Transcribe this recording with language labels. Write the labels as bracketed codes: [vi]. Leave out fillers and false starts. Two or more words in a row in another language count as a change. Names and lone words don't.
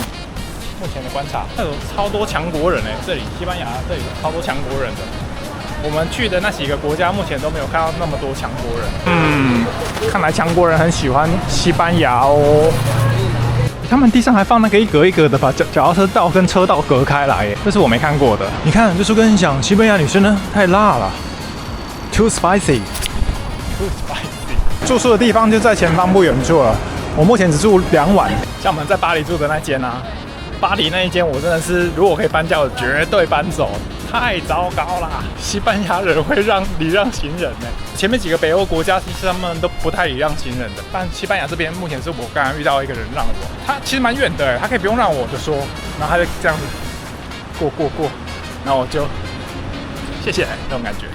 [zh] 目前的觀察，有超多強國人這裡西班牙這裡超多強國人的。我們去的那幾個國家，目前都沒有看到那麼多強國人。看來強國人很喜歡西班牙哦。他們地上還放那個一格一格的，把腳踏車道跟車道隔開來，這是我沒看過的。你看，就是跟你講，西班牙女生呢太辣了 ， [en] too spicy。 [zh] 住宿的地方就在前方不遠處了。我目前只住2晚，像我們在巴黎住的那間啊。巴黎那一間，我真的是，如果可以搬家，我絕對搬走，太糟糕啦！西班牙人會禮讓行人呢。前面幾個北歐國家其實他們都不太禮讓行人的，但西班牙這邊目前是我剛剛遇到一個人讓我，他其實蠻遠的，他可以不用讓我就說，然後他就這樣子過，然後我就謝謝那種感覺。